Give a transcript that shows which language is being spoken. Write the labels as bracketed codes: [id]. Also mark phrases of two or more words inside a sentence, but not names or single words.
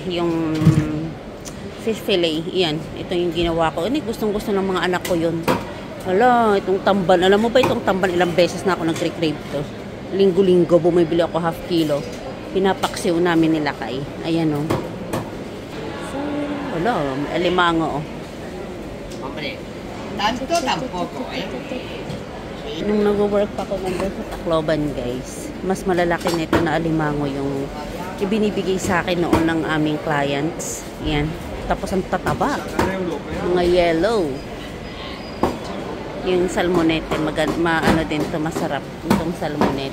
[tl] Yung fish fillet. Yan. Ito yung ginawa ko. Gustong-gusto ng mga anak ko yun. Hala, itong tamban. Alam mo ba itong tamban? Ilang beses na ako nag-crave to. Linggo-linggo, bumibili ako [en] half kilo. [tl] Pinapaksiw namin nila kay. Ayan o. So, hala, alimango o. [es] Tanto tampoco, [tl] eh. Nung nag-work pa ako nandun sa Tacloban, guys, mas malalaki nito na alimango yung ibinibigay sa akin noon ng aming clients. Ayan. Tapos ang tataba. Mga yellow. Yung salmonete, maano din to, masarap itong salmonete.